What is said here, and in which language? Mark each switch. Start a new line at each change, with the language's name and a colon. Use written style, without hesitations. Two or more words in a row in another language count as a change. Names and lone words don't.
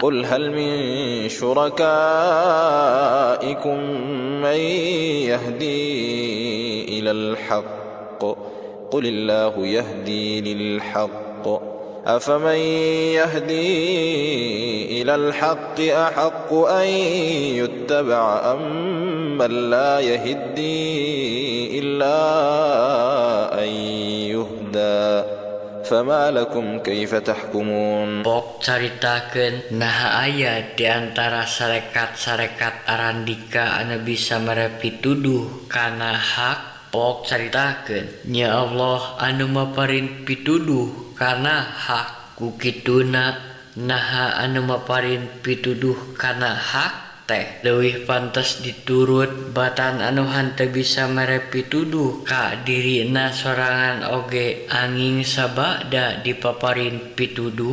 Arabic: قل هل من شركائكم من يهدي إلى الحق قل الله يهدي للحق أفمن يهدي إلى الحق أحق أن يتبع أم من لا يهدي إلا أن يهدى فما لكم كيف تحكمون.
Sundanese: Pok caritakeun naha aya di antara sarekat-sarekat arandika anu bisa mere pituduh kana hak. Pok caritakeun nya Allah anu maparin pituduh kana hak. Ku kituna naha anu maparin pituduh kana hak teh leuwih pantes diturut batan anu henteu bisa mere pituduh ka dirina sorangan oge anging sabada dipaparin pituduh.